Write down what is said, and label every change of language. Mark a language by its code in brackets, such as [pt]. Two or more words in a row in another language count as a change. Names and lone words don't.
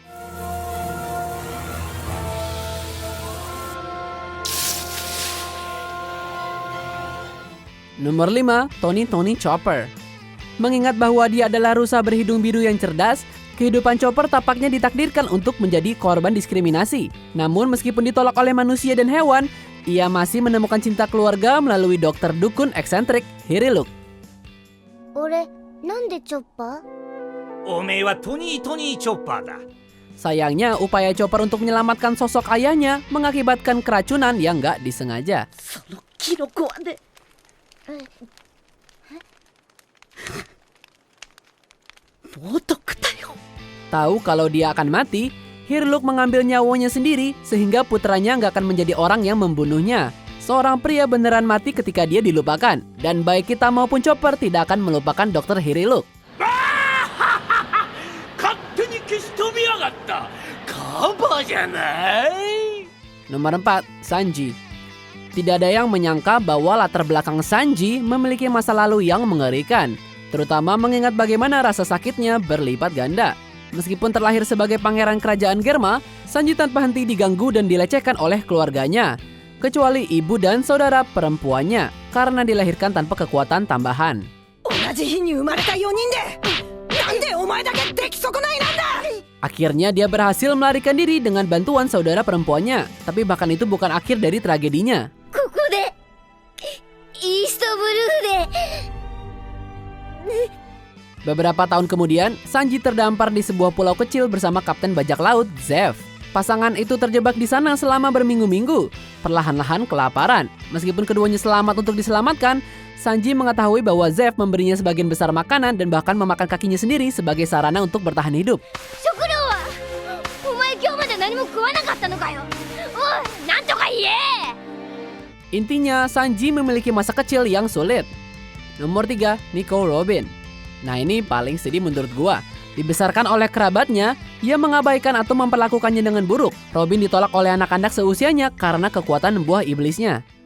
[id] Nomor 5, Tony Chopper. Mengingat bahwa dia adalah rusa berhidung biru yang cerdas, kehidupan Chopper tampaknya ditakdirkan untuk menjadi korban diskriminasi. Namun meskipun ditolak oleh manusia dan hewan, ia masih menemukan cinta keluarga melalui dokter dukun eksentrik Hiriluk. [ja] 俺なんでチョッパー？おめえはトニーチョッパーだ。 [id] Sayangnya, upaya Chopper untuk menyelamatkan sosok ayahnya mengakibatkan keracunan yang nggak disengaja. [ja] そのキノコはね冒涜だよ [id] Tahu kalau dia akan mati, Hiriluk mengambil nyawanya sendiri sehingga putranya nggak akan menjadi orang yang membunuhnya. Seorang pria beneran mati ketika dia dilupakan, dan baik kita maupun Chopper tidak akan melupakan Dr. Hiriluk. [ja] 勝手に消し飛びやがったカバじゃない [id] Nomor 4, Sanji. Tidak ada yang menyangka bahwa latar belakang Sanji memiliki masa lalu yang mengerikan, terutama mengingat bagaimana rasa sakitnya berlipat ganda. Meskipun terlahir sebagai pangeran kerajaan Germa, Sanji tanpa henti diganggu dan dilecehkan oleh keluarganya, kecuali ibu dan saudara perempuannya, karena dilahirkan tanpa kekuatan tambahan. [ja] 同じ日に生まれた4人でなんでお前だけ出来損ないなんだ [id] Akhirnya dia berhasil melarikan diri dengan bantuan saudara perempuannya, tapi bahkan itu bukan akhir dari tragedinya. [ja] ここでイーストブルーで [id] Beberapa tahun kemudian, Sanji terdampar di sebuah pulau kecil bersama Kapten Bajak Laut, Zeff. Pasangan itu terjebak di sana selama berminggu-minggu, perlahan-lahan kelaparan. Meskipun keduanya selamat untuk diselamatkan, Sanji mengetahui bahwa Zeff memberinya sebagian besar makanan dan bahkan memakan kakinya sendiri sebagai sarana untuk bertahan hidup. [ja] 食料はお前今日まで何も食わなかったのかよ。おい、なんとか言え。 [id] Intinya, Sanji memiliki masa kecil yang sulit. Nomor 3, Nico Robin. Nah ini paling sedih menurut gua. Dibesarkan oleh kerabatnya, ia mengabaikan atau memperlakukannya dengan buruk. Robin ditolak oleh anak-anak seusianya karena kekuatan buah iblisnya.